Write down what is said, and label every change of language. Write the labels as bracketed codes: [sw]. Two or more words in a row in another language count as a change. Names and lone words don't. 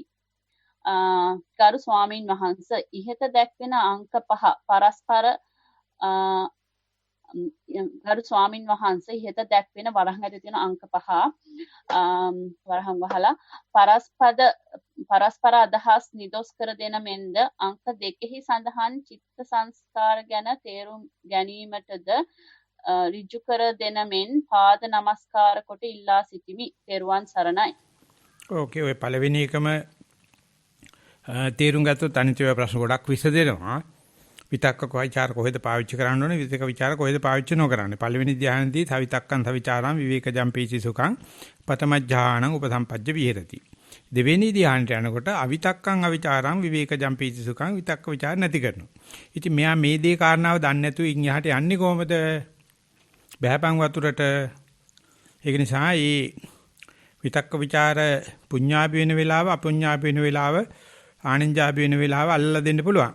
[si] ගරු ස්වාමින් වහන්ස ඉහත දැක්වෙන අංක 5 පරස්පර ගරු ස්වාමින් වහන්සේ ඉහත දැක්වෙන වරහන් ඇතුළේ තියෙන අංක 5 වරහන් වහලා පරස්පර අදහස් නිදොස් කර දෙන මෙන්ද අංක 2 සඳහන් චිත්ත සංස්කාර ගැන තේරුම් ගැනීමටද ඍජු කර දෙන මෙන් පාද නමස්කාර කොට ඉල්ලා සිටිමි. තෙරුවන් සරණයි. ඕකේ ඔය පළවෙනි එකම තේරුම් ගත්තොත් අනිත් ඒවා ප්‍රශ්න ගොඩක් විසදෙනවා. විතක්ක විචාර කොහෙද පාවිච්චි කරන්න ඕනේ විතක විචාර කොහෙද පාවිච්චි නොකරන්නේ. පළවෙනි ධ්‍යානදී [pi] තවිතක්කං තවිචාරං විවේකජම් පීචි සුඛං පතමජ්ජානං උපසම්පජ්ජ විහෙරති. [si] දෙවෙනි ධ්‍යානට යනකොට [pi] අවිතක්කං අවිචාරං විවේකජම් පීචි සුඛං [si] විතක්ක විචාර නැති කරනවා. ඉතින් මෙයා මේ දේ කාරණාව දන්නේ නැතුව ඉන් යහට යන්නේ කොහමද? බහැපන් වතුරට. ඒක නිසා මේ විතක්ක ਵਿਚාර පුඤ්ඤාපි වෙන වෙලාව අපුඤ්ඤාපි වෙන වෙලාව ආනින්ජාපි වෙන වෙලාව අල්ලලා දෙන්න පුළුවන්.